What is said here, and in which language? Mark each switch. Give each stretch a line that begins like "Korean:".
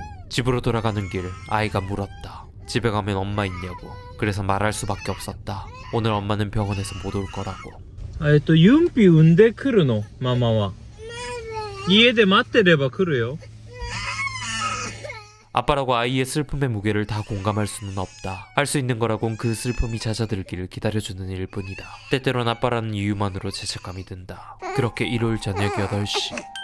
Korean: 집으로 돌아가는 길 아이가 물었다. 집에 가면 엄마 있냐고. 그래서 말할 수밖에 없었다. 오늘 엄마는 병원에서 못 올 거라고.
Japanese: ユンピ産んでくるのママは家で待ってれば来るよ
Korean: 아빠라고 아이의 슬픔의 무게를 다 공감할 수는 없다. 할 수 있는 거라곤 그 슬픔이 잦아들기를 기다려주는 일뿐이다. 때때론 아빠라는 이유만으로 죄책감이 든다. 그렇게 일요일 저녁 8시.